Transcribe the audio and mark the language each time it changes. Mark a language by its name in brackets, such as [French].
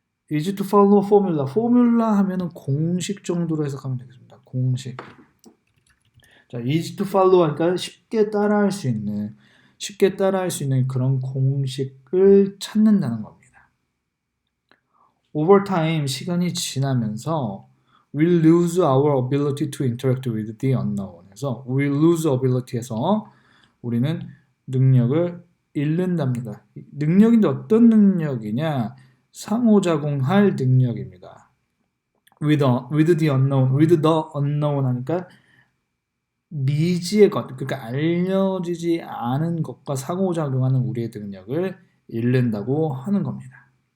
[English] easy to follow formula. [Korean] formula 하면은 공식 정도로 해석하면 되겠습니다. 공식. 자, easy to follow 하니까 쉽게 따라할 수 있는 그런 공식을 찾는다는 겁니다. [English] Over time, [Korean] 시간이 지나면서 [English] we'll lose our ability to interact with the unknown. [Korean] 해서 we'll lose ability에서 우리는 능력을 잃는답니다. 능력인데 어떤 능력이냐? 상호작용할 능력입니다. with the unknown 하니까 미지의 것, 그러니까 알려지지 않은 것과 상호작용하는 우리의 능력을 잃는다고 하는 겁니다.